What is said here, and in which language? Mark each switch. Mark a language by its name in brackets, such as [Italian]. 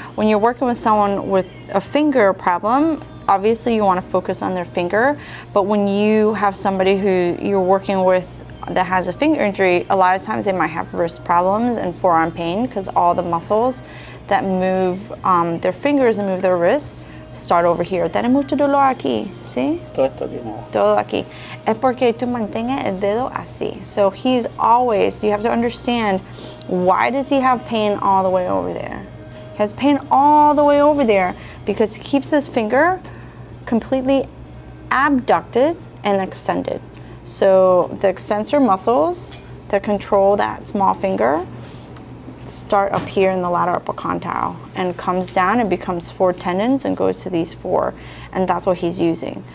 [English] When you're working with someone with a finger problem, obviously you want to focus on their finger, but when you have somebody who you're working with that has a finger injury, a lot of times they might have wrist problems and forearm pain because all the muscles that move their fingers and move their wrists start over here. [Spanish] Tiene mucho dolor aquí, ¿sí? Todo aquí. Es porque tú mantienes el dedo así. [English] So he's always, you have to understand, why does he have pain all the way over there? He has pain all the way over there because he keeps his finger completely abducted and extended. So the extensor muscles that control that small finger start up here in the lateral upper condyle and comes down and becomes 4 tendons and goes to these 4, and that's what he's using.